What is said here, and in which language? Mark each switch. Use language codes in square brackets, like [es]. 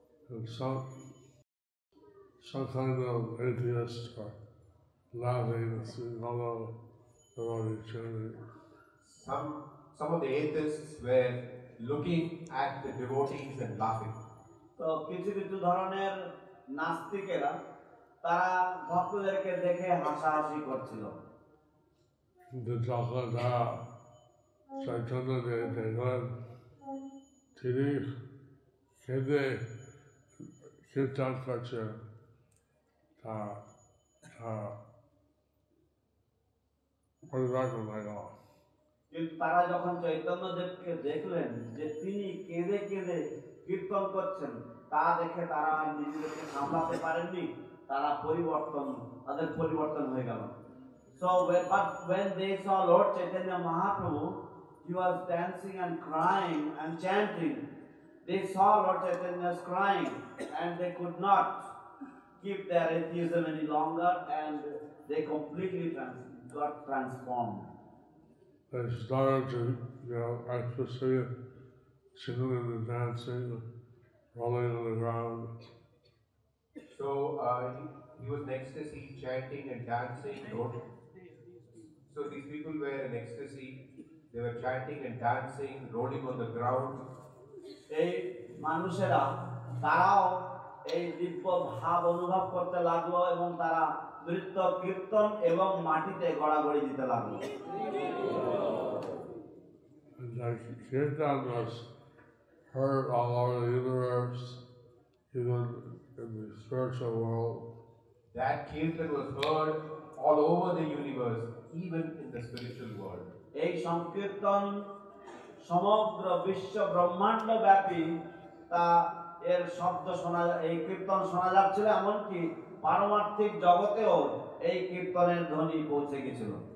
[en] And some kind of atheists were laughing at the fellow devotee chanting. Some some of the atheists were looking at the devotees and laughing. [bn] তো কিছু কিছু ধরনের নাস্তিকেরা তারা ভক্তদেরকে দেখে হাসাহাসি করছিল। কিন্তু যখন তারা চৈতন্যদেব দেখলেন তিনি কেঁদে কীর্তন করছেন, তা পরিবর্তন হয়ে গেল। কিন্তু তারা যখন চৈতন্যদেবকে দেখলেন যে তিনি কেঁদে কেঁদে কীর্তন করছেন, তা দেখে তারা আর নিজেদেরকে সামলাতে পারেননি, তাদের পরিবর্তন হয়ে গেল। [en] So when they saw Lord Chaitanya Mahaprabhu, he was dancing and crying and chanting. They saw Lord Chaitanya's crying and they could not keep their atheism any longer, and they completely got transformed. They started to, ecstasy, singing and dancing, rolling on the ground. So he was in ecstasy, chanting and dancing. So these people were in ecstasy. They were chanting and dancing, rolling on the ground. [bn] এই মানুষেরা তারাও এই দিব্য ভাব অনুভব করতে লাগলো এবং তারা নৃত্য কীর্তন এবং মাটিতে গড়াগড়ি দিতে লাগলো। [en] Like Kirtan was heard all over the universe, even in the spiritual world. That kirtan was heard all over the universe, even in the spiritual world. [bn] এই সংকীর্তন সমগ্র বিশ্ব ব্রহ্মাণ্ড ব্যাপী তা এর শব্দ এই কীর্তন শোনা যাচ্ছিল, এমনকি পারমার্থিক জগতেও এই কীর্তনের ধ্বনি পৌঁছে গেছিল।